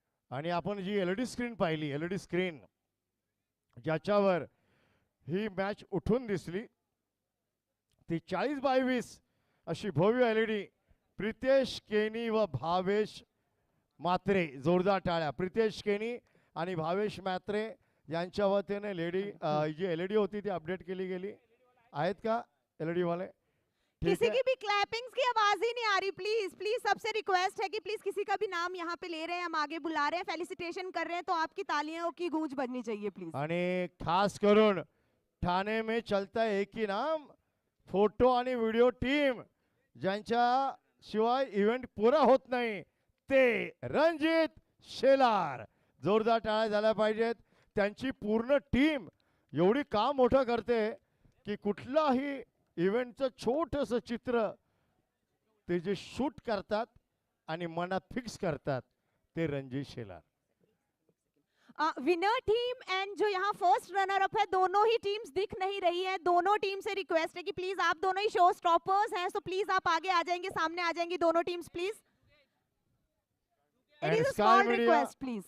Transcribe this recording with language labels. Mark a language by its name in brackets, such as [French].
[Marathi] आणि आपण जी LED screen पाहिली, LED स्क्रीन ज्याच्यावर ही मॅच उठून दिसली, ती 40x20 अशी भव्य LED. प्रितेश केनी व भावेश मात्रे, जोरदार टाळ्या. प्रितेश केनी आणि भावेश मात्रे यांच्या वतीने जी LED होती ती अपडेट केली गेली. आहेत का LED वाले? [Hindi] किसी की भी क्लैपिंग्स की आवाज ही नहीं आ रही. प्लीज सबसे रिक्वेस्ट है कि प्लीज किसी का भी नाम यहाँ पे ले रहे हैं, हम आगे बुला रहे हैं, फेलिसिटेशन कर रहे हैं, तो आपकी तालियों की गूंज बजनी चाहिए प्लीज. [Marathi] आणि खास करून ठाणे [Hindi] में चलता है एक ही नाम, [Marathi] फोटो आणि व्हिडिओ टीम, ज्यांच्या शिवाय इव्हेंट पुरा होत नाही, ते रणजित शेलार. जोरदार टाळ्या झाल्या पाहिजेत. त्यांची पूर्ण टीम एवढी काम मोठं करते की कुठलाही इव्हेंटचं छोटंसं चित्र ते जे शूट करतात आणि मनात फिक्स करतात, ते Ranjit Shelar. [Hindi] Winner team and जो यहाँ फर्स्ट रनर अप है, दोनों ही टीम्स दिख नहीं रही है. दोनों टीम से रिक्वेस्ट है कि प्लीज आप दोनों ही शो स्टॉपर्स हैं, सो प्लीज आप आगे आ जाएंगे, सामने आ जाएंगी दोनों teams please. [English] It is a small request please.